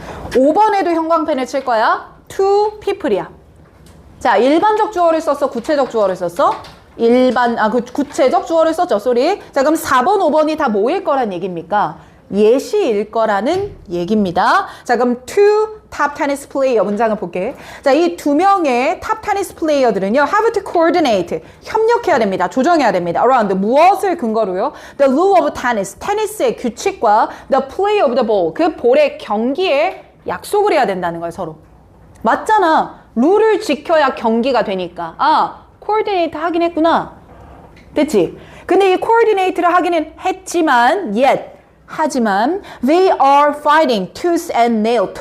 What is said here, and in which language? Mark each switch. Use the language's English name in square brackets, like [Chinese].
[Korean] 5번에도 형광펜을 칠 거야. [English] Two people [Korean] 이야. 자, 일반적 주어를 썼어? 구체적 주어를 썼어? 구체적 주어를 썼죠. 쏘리. 자, 그럼 4번, 5번이 다 뭐일 거란 얘기입니까? 예시일 거라는 얘기입니다. 자, 그럼 [English] two top tennis player [Korean] 문장을 볼게. 자, 이 두 명의 [English] top tennis player [Korean] 들은요, [English] have to coordinate. [Korean] 협력해야 됩니다. 조정해야 됩니다. around 무엇을 근거로요? [English] The rule of tennis. [Korean] 테니스의 규칙과 [English] the play of the ball. [Korean] 그 볼의 경기에 약속을 해야 된다는 거예요, 서로. 맞잖아. 룰을 지켜야 경기가 되니까. 아, 코디네이트 하긴 했구나. 됐지? 근데 이 코디네이트를 하기는 했지만 하지만 [English] they are fighting tooth and nail.